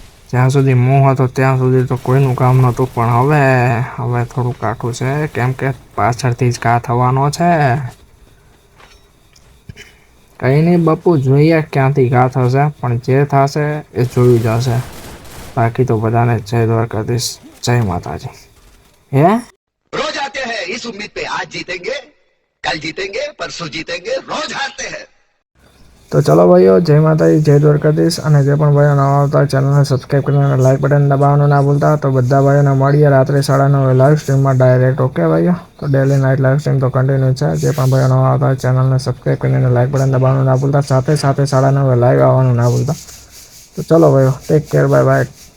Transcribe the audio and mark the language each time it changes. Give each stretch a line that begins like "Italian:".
Gujarati: જ્યાં સુધી મોહ હતો ત્યાં સુધી તો કોઈનું કામ નહોતું, પણ હવે થોડું કાઠું છે, કેમ કે પાછળથી જ ઘા થવાનો છે. કંઈ નહીં બાપુ, જોઈએ ક્યાંથી ઘા થશે, પણ જે થશે એ જોયું જશે. બાકી તો બધાને જય દ્વારકાધીશ, જય માતાજી. હે
Hindi: रोज आते हैं इस उम्मीद पे आज जीतेंगे कल जीतेंगे परसों जीतेंगे रोज हारते हैं.
Gujarati: તો ચલો ભાઈઓ, જય માતાજી, જય દ્વારકાધીશ. અને જે પણ ભાઈઓ નવા આવતા ચેનલને સબસ્ક્રાઈબ કરીને લાઈક બટન દબાવવાનું ના ભૂલતા. તો બધા ભાઈઓને મળીએ રાત્રે 9:30 લાઈવ સ્ટ્રીમમાં ડાયરેક્ટ. ઓકે ભાઈઓ, તો ડેલી નાઇટ લાઈવ સ્ટ્રીમ તો કન્ટિન્યુ છે. જે પણ ભાઈઓ નવા આવતા ચેનલને સબસ્ક્રાઈબ કરીને લાઈક બટન દબાવવાનું ના ભૂલતા, સાથે 9:30 લાઈવ આવવાનું ના ભૂલતા. તો ચલો ભાઈઓ, ટેક કેર, બાય બાય.